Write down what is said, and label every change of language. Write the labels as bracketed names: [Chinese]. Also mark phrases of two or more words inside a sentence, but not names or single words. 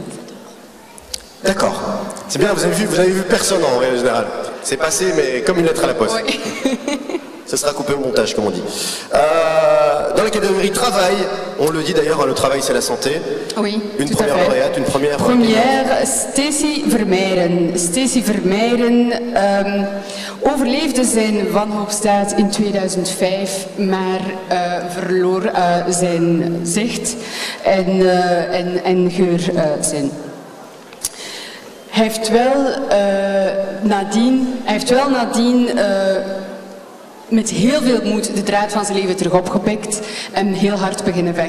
[French] D'accord. C'est bien, vous avez vu personne en règle générale. C'est passé, mais comme une lettre à la poste. Oui. Ça sera coupé au montage, comme on dit. Dans la catégorie travail, on le dit d'ailleurs, le travail c'est la santé. Oui, Une tout première à fait. lauréate, une première... Première, Stacey Vermeijeren. [Dutch] Stacey Vermeijeren overleefde zijn wanhoopsdaad in 2005, maar verloor zijn zicht en geurzin. Hij heeft wel nadien met heel veel moed de draad van zijn leven terug opgepikt en heel hard beginnen vechten.